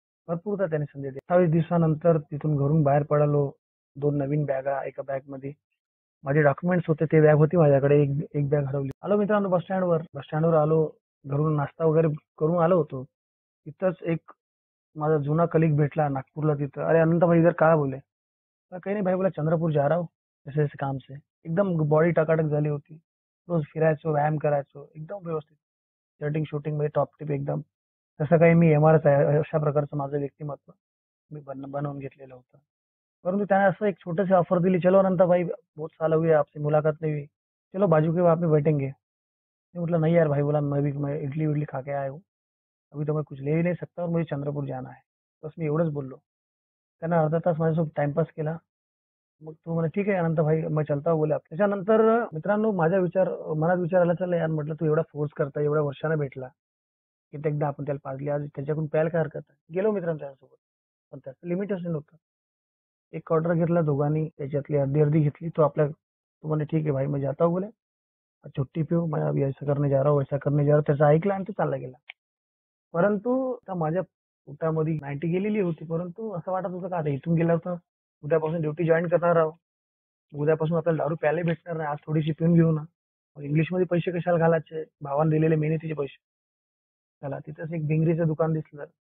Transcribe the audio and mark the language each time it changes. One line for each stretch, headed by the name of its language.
Marathi: भरपूरदा त्याने संधी दिली. 28 दिवसानंतर तिथून घरून बाहेर पडलो. 2 नवीन बॅगा एका बॅगमध्ये. माझे डॉक्युमेंट्स होते, ते बॅग होती माझ्याकडे. एक बॅग हरवली. आलो मित्रांनो बस स्टँडवर आलो. घरून नाश्ता वगैरे करून आलो होतो. तिथंच एक माझा जुना कलीग भेटला नागपूरला तिथं.
Hindi: "अरे अनंत भाई इधर कहाँ?" बोले. "कहीं नहीं भाई" बोला, "चंद्रपूर जा रहा हूँ ऐसे ऐसे काम से."
Marathi: एकदम बॉडी टकाटक झाली होती. रोज फिरायचो, व्यायाम करायचो, एकदम व्यवस्थित. शर्टिंग शूटिंग टॉप टिप एकदम. तसं काही मी एमआरच आहे अशा प्रकारचं माझं व्यक्तिमत्व मी बनवून घेतलेलं होतं. परंतु त्याने असं एक छोटीसी ऑफर दिली,
Hindi: "चलो अनंता भाई बहुत साल हुए आपसे मुलाकात नहीं हुई. चलो बाजू के वहाँ पे बैठेंगे." मैं बोला, "नहीं यार भाई" बोला, मैं इडली विडली खा के आया हूँ. अभी तो मैं कुछ ले ही नहीं सकता और मुझे चंद्रपूर जाना है."
Marathi: बस मी एवढंच बोललो. त्यानं अर्धा तास माझ्यासोबत टाइमपास केला. मग तो म्हणे, "ठीक आहे अनंत भाई
Hindi: मैं चलता हूँ"
Marathi: बोले. त्याच्यानंतर मित्रांनो मनात विचार आला, चला यार म्हटलं तू एवढा फोर्स करता एवढ्या वर्षानं भेटला. कित्येकदा आपण त्याला पाजली, आज त्याच्याकडून प्यायला काय हरकत आहे. गेलो मित्रांनो त्याच्यासोबत. पण त्याचं लिमिटेशन होतं. एक ऑर्डर घेतला दोघांनी, त्याच्यातली अर्धी-अर्धी घेतली. तो म्हणे,
Hindi: "ठीक है भाई मैं जाता हूँ" बोले. "छुट्टी पे हूँ, मैं अभी ऐसा करने जा रहा हूँ, वैसा करने जा रहा हूँ."
Marathi: त्याचं ऐकलं आणि तो चालला गेला. परंतु आता माझ्या पोटामध्ये 90 गेलेली होती. परंतु असं वाटत होतं का आता इथून गेल्यावर तर उद्यापासून ड्युटी जॉइन करणार आहोत. उद्यापासून आपल्याला दारू प्यायला भेटणार नाही. आज थोडीशी पिऊन घेऊ ना. मग इंग्लिशमध्ये पैसे कशाला घालायचे? भावाने दिलेले मेहनतीचे पैसे. त्याला तिथंच एक भिंगरीचं दुकान दिसलं.